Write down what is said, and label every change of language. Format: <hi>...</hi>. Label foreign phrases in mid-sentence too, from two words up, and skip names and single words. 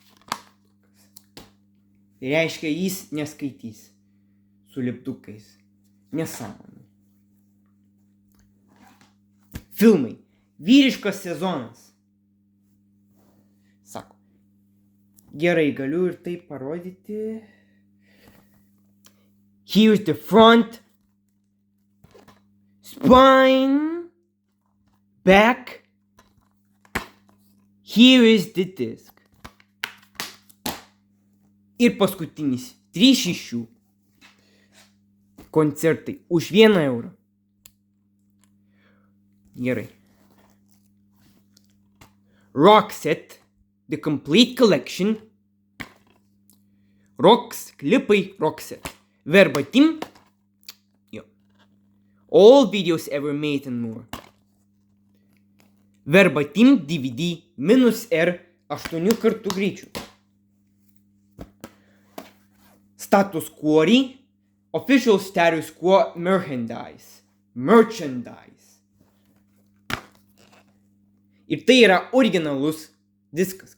<lt>Tai reiškia, jis neskaitys su liptukais. Nesąmonė. Filmai. Vyriškas sezonas. Sako. Gerai, galiu ir tai parodyti.</lt> <en>Here's the front. Spine. Back. Here is the disc.</en> <lt>Ir paskutinis 3 koncertai už 1 eurą. Gerai. Roxette, The Complete Collection. Klipai Roxette. Verbatim. Jo.</lt> <en>All videos ever made and more.</en> <lt>Verbatim DVD -R 8 kartų greičiu. Status Quo.</lt> <en>Official Status Quo Merchandise.</en> <lt>Ir tai yra originalus diskas.</lt>